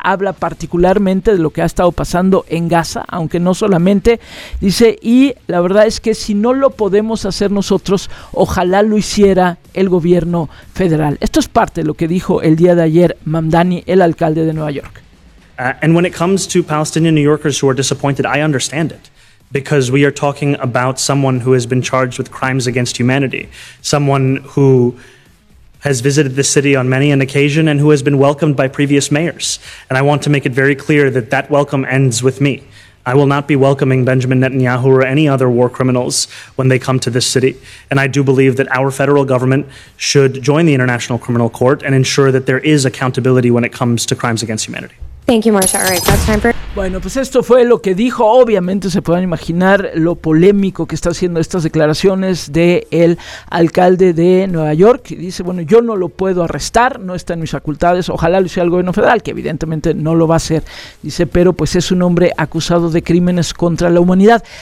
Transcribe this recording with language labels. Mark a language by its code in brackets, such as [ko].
[es] Habla particularmente de lo que ha estado pasando en Gaza, aunque no solamente. Dice, y la verdad es que si no lo podemos hacer nosotros, ojalá lo hiciera el gobierno federal. Esto es parte de lo que dijo el día de ayer Mamdani, el alcalde de Nueva York. [en] And when it comes to Palestinian New Yorkers who are disappointed, I understand it, because we are talking about someone who has been charged with crimes against humanity, someone who has visited the city on many an occasion and who has been welcomed by previous mayors. And I want to make it very clear that that welcome ends with me. I will not be welcoming Benjamin Netanyahu or any other war criminals when they come to this city. And I do believe that our federal government should join the International Criminal Court and ensure that there is accountability when it comes to crimes against humanity. Thank you, Marcia. All right, that's time for... [es] Bueno, pues esto fue lo que dijo. Obviamente se pueden imaginar lo polémico que está haciendo estas declaraciones del alcalde de Nueva York. Dice, bueno, yo no lo puedo arrestar, no está en mis facultades, ojalá lo hiciera el gobierno federal, que evidentemente no lo va a hacer. Dice, pero pues es un hombre acusado de crímenes contra la humanidad.